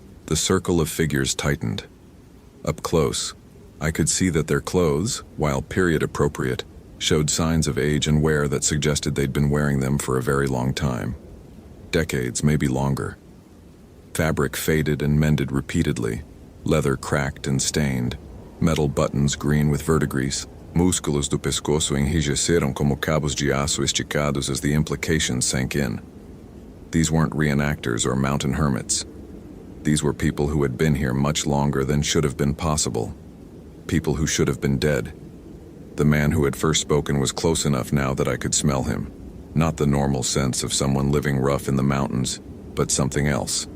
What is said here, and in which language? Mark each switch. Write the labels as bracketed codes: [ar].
[en] The circle of figures tightened. Up close, I could see that their clothes, while period-appropriate, showed signs of age and wear that suggested they'd been wearing them for a very long time. Decades, maybe longer. Fabric faded and mended repeatedly, leather cracked and stained, metal buttons green with verdigris. [pt] Músculos do pescoço enrijeceram como cabos de aço esticados [en] as the implications sank in. These weren't reenactors or mountain hermits. These were people who had been here much longer than should have been possible. People who should have been dead. The man who had first spoken was close enough now that I could smell him. Not the normal sense of someone living rough in the mountains, but something else.